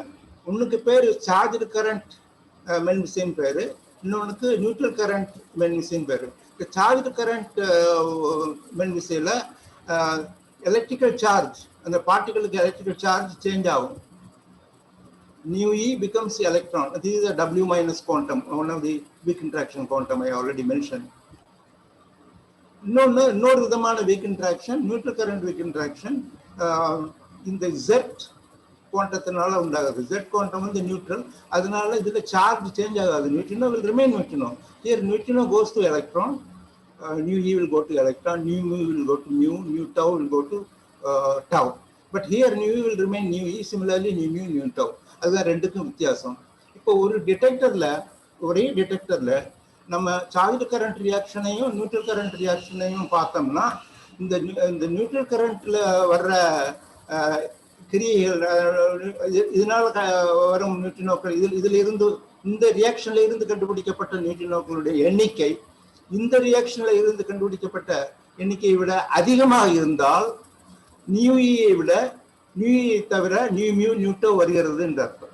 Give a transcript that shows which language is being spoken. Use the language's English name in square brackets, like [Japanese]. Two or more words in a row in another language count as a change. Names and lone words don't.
[Tamil] ஒன்றுக்கு பேர் [English] charge current [Tamil] மென்விசைன்னு பேரு, இன்னொன்றுக்கு [English] neutral current [Tamil] மென்விசைன்னு பேரு. இந்த [English] charge current [Tamil] மென்விசையில் [English] electrical charge, [Tamil] அந்த பார்ட்டிகளுக்கு [English] electrical charge change [Tamil] ஆகும். [English] Nu E becomes the electron. This is a W minus quantum, one of the weak interaction quantum I already mentioned. No விதமான weak interaction, neutral current weak interaction [Tamil] இந்த Z குவாண்டத்தினால உண்டாகுது. Z குவாண்டம் வந்து நியூட்ரல், அதனால இதுல [English] charge change [Tamil] ஆகாது. [English] நியூட்ரினோ will remain neutrino. Here neutrino goes to electron, nu E will go to electron, nu mu will go to mu, nu tau will go to tau. But here nu E will remain nu E, similarly nu mu, nu tau. [Tamil] அதுதான் ரெண்டுக்கும் வித்தியாசம். இப்போ ஒரு டிடெக்டர்ல, ஒரே டிடெக்டர்ல நம்ம [English] charge current [Tamil] ரியாக்ஷனையும் [English] neutral current [Tamil] ரியாக்ஷனையும் பார்த்தோம்னா இந்த [English] neutral current [Tamil] வர்ற கிரியைகள், இதனால வரும் நியூட்ரினோக்கள், இதுல இருந்து இந்த ரியாக்ஷன்ல இருந்து கண்டுபிடிக்கப்பட்ட நியூட்ரினோக்களுடைய எண்ணிக்கை இந்த ரியாக்ஷன்ல இருந்து கண்டுபிடிக்கப்பட்ட எண்ணிக்கையை விட அதிகமாக இருந்தால் நியூஇயை விட நியூஇயை தவிர [English] nu mu nu tau [Tamil] வருகிறது என்று அர்த்தம்.